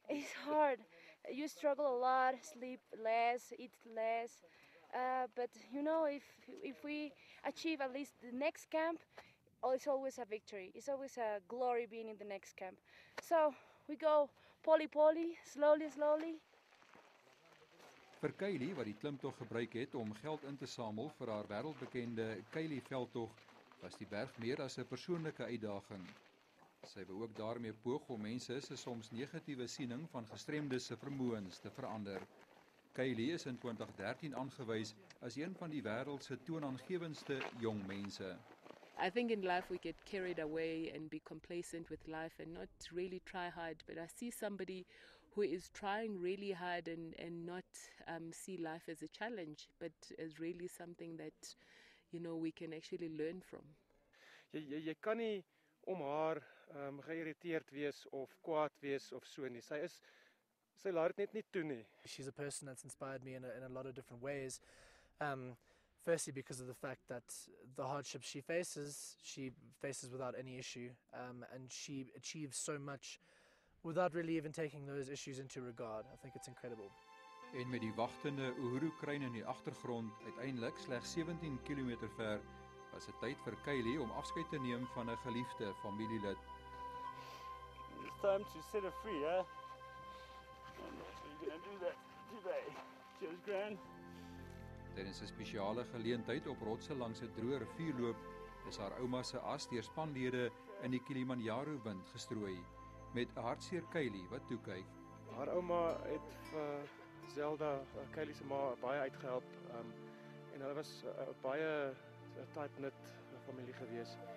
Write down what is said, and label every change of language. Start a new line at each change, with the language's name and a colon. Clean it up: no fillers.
English: It's hard. You struggle a lot, sleep less, eat less. But if we achieve at least the next camp, it's always a victory. It's always a glory being in the next camp. So we go poly, slowly.
Afrikaans: Vir Kylie, wat die klimtog gebruik het om geld in te samel vir haar wêreldbekende Kylie veldtog, was die berg meer as 'n persoonlike uitdaging. Sy wou ook daarmee poog om mense se soms negatiewe siening van gestremdes se vermoëns te verander. Kylie is in 2013 aangewys as een van die wêreld se toonaangewendste jong mense.
English: I think in life we get carried away and be complacent with life and not really try hard, but I see somebody who is trying really hard and not see life as a challenge, but as really something that, we can actually learn from.
Afrikaans: Jy kan nie om haar geïrriteerd wees of kwaad wees of so nie. Sy is Sy laat dit net nie toe nie.
English: She's a person that's inspired me in a lot of different ways. Firstly, because of the fact that the hardships she faces without any issue, and she achieves so much without really even taking those issues into regard. I think it's incredible.
Afrikaans: En met die wagtende Uhuru Kruin in die agtergrond, uiteindelik slegs 17 km ver, was dit tyd vir Kylie om afskeid te neem van 'n geliefde familielid.
English: It's time to set her free, eh? And we're gonna do that today. Cheers, Gran.
Afrikaans: Tydens 'n spesiale geleentheid op rotse langs 'n droë rivierloop is haar ouma se as deur spanlede in die Kilimanjaro wind gestrooi, met 'n hartseer Kylie wat toe kyk. Haar ouma het vir Zelda, Kylie se ma, baie uitgehelp, en hulle was baie tight-knit familie gewees.